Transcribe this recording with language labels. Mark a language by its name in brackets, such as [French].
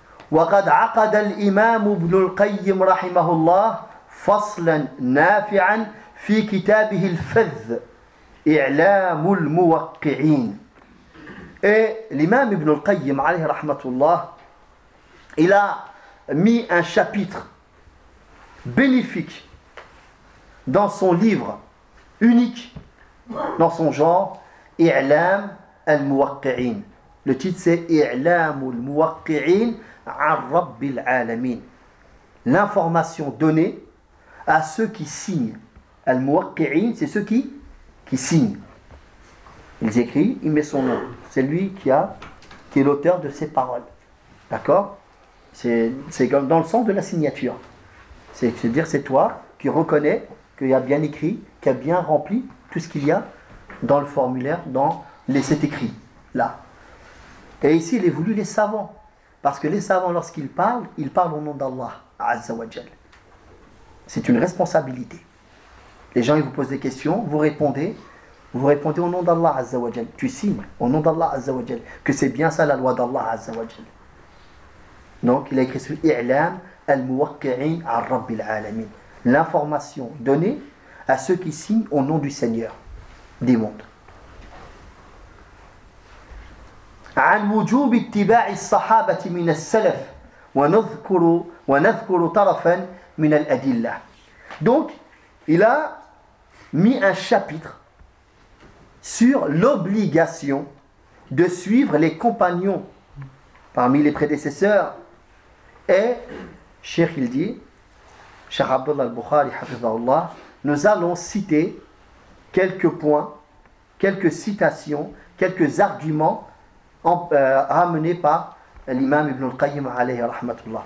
[Arabic] وقد عقد الإمام ابن القيم رحمه الله فصلا نافعا في كتابه الفذ إعلام الموقعين. [French] الإمام ابن القيم [Arabic] عليه رحمة الله [French] il a mis un chapitre bénéfique dans son livre unique dans son genre, إعلام الموقعين. Le titre c'est إعلام الموقعين عن رب العالمين. L'information donnée à ceux qui signent. الموقعين c'est ceux qui signent. Ils écrivent, ils mettent son nom. C'est lui qui est l'auteur de ces paroles. D'accord? C'est dans le sens de la signature. C'est-à-dire c'est toi qui reconnais qu'il y a bien écrit, qu'il y a bien rempli tout ce qu'il y a dans le formulaire, dans les cet écrit là. Et ici, il est voulu les savants. Parce que les savants, lorsqu'ils parlent, ils parlent au nom d'Allah, Azza wa Jal. C'est une responsabilité. Les gens, ils vous posent des questions, vous répondez. Vous répondez au nom d'Allah Azza wa Jal. Tu signes au nom d'Allah Azza wa Jal. Que c'est bien ça la loi d'Allah Azza wa Jal. Donc, il a écrit sur I'lam al-muwakki'in al-rabbil alamin. L'information donnée à ceux qui signent au nom du Seigneur des mondes. [Arabic] عن وجوب اتباع الصحابة من السلف ونذكر طرفا من الأدلة. [French] Donc, il a mis un chapitre sur l'obligation de suivre les compagnons parmi les prédécesseurs. Et, Cheikh il dit, Cheikh Abdullah al-Bukhari, hafizahullah, nous allons citer quelques points, quelques citations, quelques arguments ramené par l'imam Ibn al-Qayyim [Arabic] alayhi rahmatullah.